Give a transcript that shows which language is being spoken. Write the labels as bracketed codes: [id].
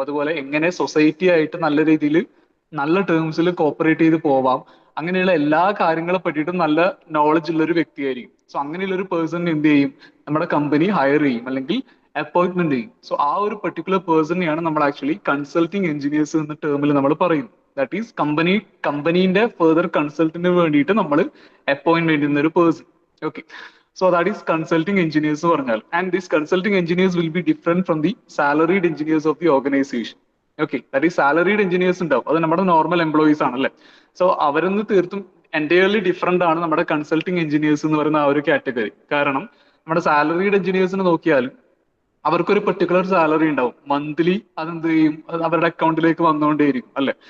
[ml] അതുപോലെ എങ്ങനെ സൊസൈറ്റി ആയിട്ട് നല്ല രീതിയിൽ നല്ല ടേംസിൽ കോപ്പറേറ്റ് ചെയ്ത് പോവാം, അങ്ങനെയുള്ള എല്ലാ കാര്യങ്ങളെ പറ്റിയിട്ടും നല്ല നോളജ് ഉള്ള ഒരു വ്യക്തിയായിരിക്കും. സോ അങ്ങനെയുള്ള ഒരു പേഴ്സൺ എന്ത് ചെയ്യും, നമ്മുടെ കമ്പനി ഹയർ ചെയ്യും അല്ലെങ്കിൽ അപ്പോയിന്റ്മെന്റ് ചെയ്യും. സോ ആ ഒരു പെർട്ടിക്കുലർ പേഴ്സണെയാണ് നമ്മൾ ആക്ച്വലി കൺസൾട്ടിങ് എഞ്ചിനീയേഴ്സ് എന്ന ടേമിൽ നമ്മൾ പറയും. [en] that is [ml] കമ്പനീന്റെ ഫെർദർ കൺസൾട്ടിന് വേണ്ടിയിട്ട് നമ്മൾ അപ്പോയിന്റ്മെന്റ് ചെയ്യുന്ന ഒരു person. Okay. [en] So that is consulting engineers [ml] എന്ന് പറഞ്ഞാൽ. [en] And these consulting engineers will be different from the salaried engineers of the organization. Okay, that is salaried engineers [ml] ഉണ്ടാവും, അത് നമ്മുടെ നോർമൽ എംപ്ലോയീസ് ആണല്ലേ. സോ അവരിന്ന് തീർത്തും എൻറ്റയർലി ഡിഫറെന്റ് ആണ് നമ്മുടെ കൺസൾട്ടിങ് എഞ്ചിനീയേഴ്സ് എന്ന് പറയുന്ന ആ ഒരു കാറ്റഗറി. കാരണം നമ്മുടെ സാലറീഡ് എഞ്ചിനീയേഴ്സിനെ നോക്കിയാൽ അവർക്കൊരു പെർട്ടിക്കുലർ സാലറി ഉണ്ടാവും മന്ത്ലി, അതെന്ത് ചെയ്യും, അത് അവരുടെ അക്കൗണ്ടിലേക്ക് വന്നുകൊണ്ടേയിരിക്കും അല്ലെ.